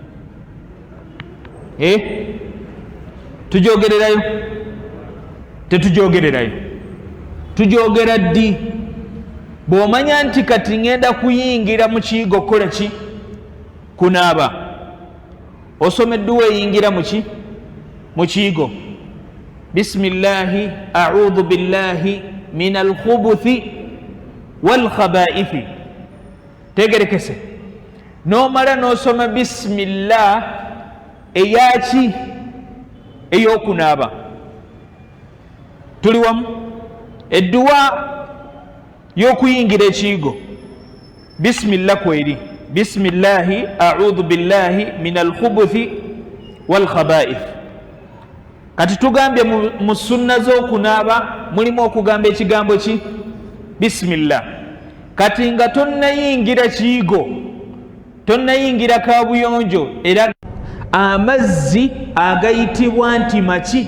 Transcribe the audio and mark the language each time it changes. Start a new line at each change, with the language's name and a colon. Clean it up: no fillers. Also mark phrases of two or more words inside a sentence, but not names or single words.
Ganda: Tugyogererayo? Tetugyogererayo. Tugyogera ddi? Bw'omanya nti kati ngenda kuyingira mu kiyigo kukola ki? Kunaaba. Osomeddwa eyingira muki? Mu kiyigo.
Arabic: بسم الله أعوذ بالله من الخبث والخبائث.
Ganda: Tegerekese. N'omala n'osoma bismillah eyaki? Ey'okunaaba. Tuli wamu? Edduwa y'okuyingira ekiyigo bismillah kweri.
Arabic: بسم الله أعوذ بالله من الخبث والخبائث.
Ganda: Kati tugambye mu sunna z'okunaaba mulimu okugamba ekigambo ki? Bismillah. Kati nga tonnayingira kiyigo, tonnayingira kaabuyonjo, era amazzi agayitibwa nti maki?